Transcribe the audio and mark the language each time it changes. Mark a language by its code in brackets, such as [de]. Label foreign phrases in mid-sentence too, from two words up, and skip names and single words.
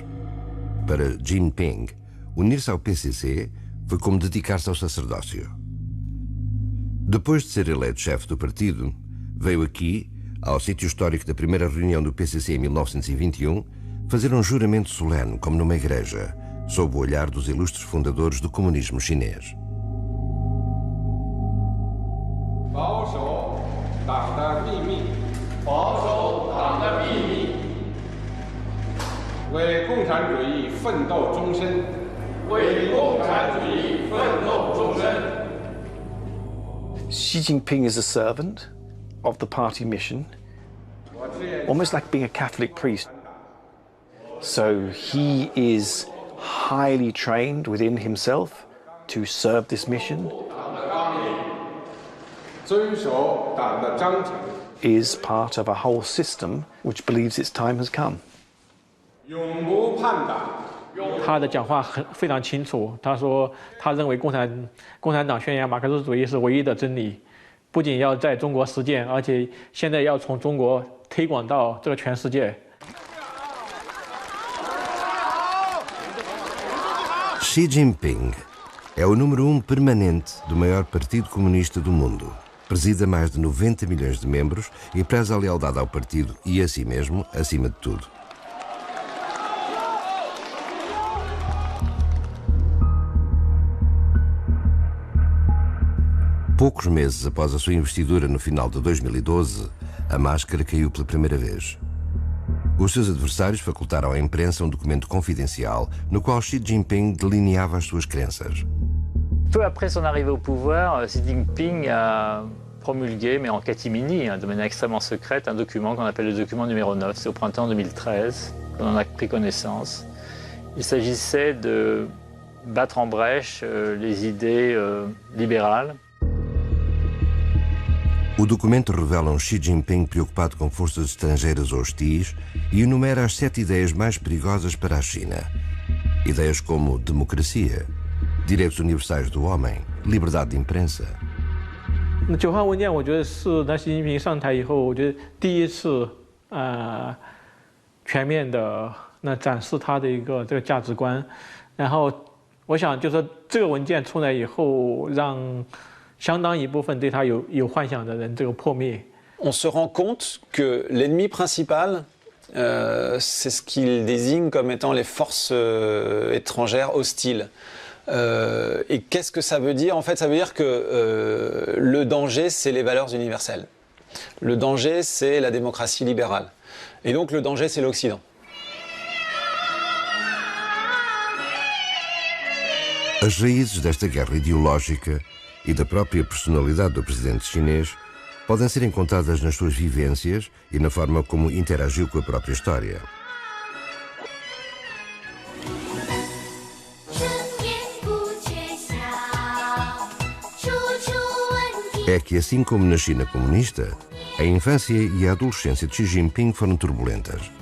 [pt] Para Jinping, unir-se ao PCC foi como dedicar-se ao sacerdócio. Depois de ser eleito chefe do partido, veio aqui, ao sítio histórico da primeira reunião do PCC em 1921, fazer um juramento solene, como numa igreja, sob o olhar dos ilustres fundadores do comunismo chinês. [zh] 保守党的秘密，保守党的秘密，为共产主义奋斗终身，为共产主义奋斗终身。 [en] Xi Jinping is a servant of the party mission, almost like being a Catholic priest. So he is highly trained within himself to serve this mission. Is part of a whole system which believes its time has come. [zh] 他的讲话非常清楚，他说他认为共产党宣扬马克思主义是唯一的真理，不仅要在中国实践，而且现在要从中国推广到这个全世界。 [pt] Xi Jinping é o número 1 permanente do maior partido comunista do mundo. Presida mais de 90 milhões de membros e preza a lealdade ao partido e a si mesmo, acima de tudo. Poucos meses após a sua investidura no final de 2012, a máscara caiu pela primeira vez. Os seus adversários facultaram à imprensa um documento confidencial no qual Xi Jinping delineava as suas crenças. [fr] Peu après son arrivée au pouvoir, Xi Jinping a promulgué, mais en catimini, de manière extrêmement secrète, un document qu'on appelle le document numéro 9. C'est au printemps 2013 qu'on en a pris connaissance. Il s'agissait de battre en brèche les idées libérales. [pt] O documento revela um Xi Jinping preocupado com forças estrangeiras hostis e enumera as 7 ideias mais perigosas para a China. Ideias como democracia, direitos universais do homem, liberdade de imprensa. [zh] 9 号文件，我觉得是在习近平上台以后，我觉得第一次全面的展示他的一个这个价值观。然后我想就是说这个文件出来以后，让相当一部分对他有幻想的人这个破灭。 [fr] On se rend compte que l'ennemi principal, c'est ce qu'il désigne comme étant les forces étrangères hostiles. Et qu'est-ce que ça veut dire? En fait, ça veut dire que le danger, c'est les valeurs universelles. Le danger, c'est la démocratie libérale. Et donc le danger, c'est l'Occident. [pt] As raízes desta guerra ideológica e da própria personalidade do presidente chinês podem ser encontradas nas suas vivências e na forma como interagiu com a própria história. É que, assim como na China comunista, a infância e a adolescência de Xi Jinping foram turbulentas.